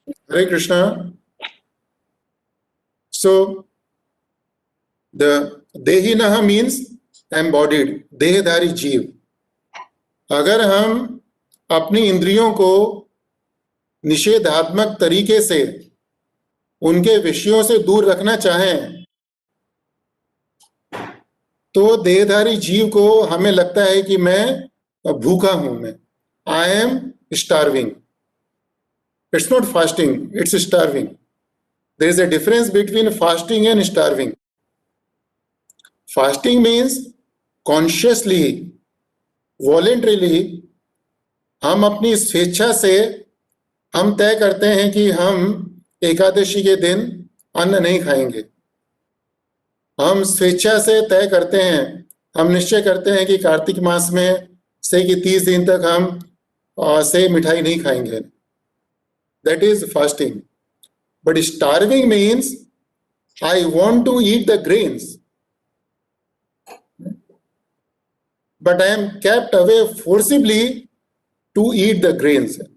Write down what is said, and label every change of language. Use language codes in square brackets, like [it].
[en] Hare Krishna. So the Dehinah means embodied, [hi] देहधारी जीव। अगर हम अपनी इंद्रियों को निषेधात्मक तरीके से उनके विषयों से दूर रखना चाहें, तो देहधारी जीव को हमें लगता है कि मैं भूखा हूं मैं, [en] I am starving. It's not fasting, it's starving. There is a difference between fasting and starving. Fasting means consciously, voluntarily, [hi] हम अपनी स्वेच्छा से हम तय करते हैं कि हम एकादशी के दिन अन्न नहीं खाएंगे. हम स्वेच्छा से तय करते हैं, हम निश्चय करते हैं कि कार्तिक मास में से कि 30 दिन तक हम से मिठाई नहीं खाएंगे. [en] That is fasting. But starving means I want to eat the grains, but I am kept away forcibly to eat the grains.